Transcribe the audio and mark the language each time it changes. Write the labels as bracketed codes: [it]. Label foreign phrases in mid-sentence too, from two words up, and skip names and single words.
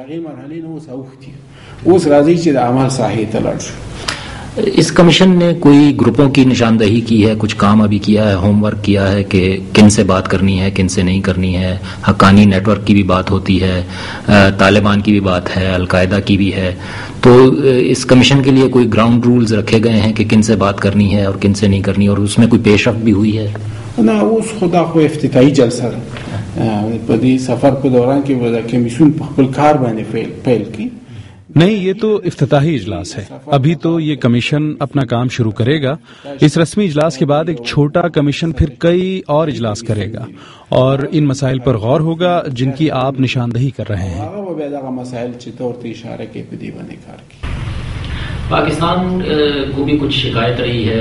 [ur] اس کمیشن نے کوئی گروپوں کی نشاندہی کی ہے, کچھ کام ابھی کیا ہے, ہوم ورک کیا ہے کہ کن سے بات کرنی ہے کن سے نہیں کرنی ہے؟ حقانی نیٹ ورک کی بھی بات ہوتی ہے, طالبان کی بھی بات ہے, القاعدہ کی بھی ہے. تو اس کمیشن کے لیے کوئی [en] ground rules [ur] رکھے گئے ہیں کہ کن سے بات کرنی ہے اور کن سے نہیں کرنی, اور اس میں کوئی پیش رفت بھی ہوئی ہے؟ [ps] نه اوس خدا خو افتتاحي جلسه په دې سفر په دوران کې ودا کمیشن په خپل کار باندې پیل کی. [ur] نہیں, یہ تو افتتاحی اجلاس ہے. ابھی تو یہ کمیشن اپنا کام شروع کرے گا. اس رسمی اجلاس کے بعد ایک چھوٹا کمیشن پھر کئی اور اجلاس کرے گا اور ان مسائل پر غور ہوگا جن کی آپ نشاندہی کر رہے ہیں. پاکستان کو بھی کچھ شکایت رہی ہے.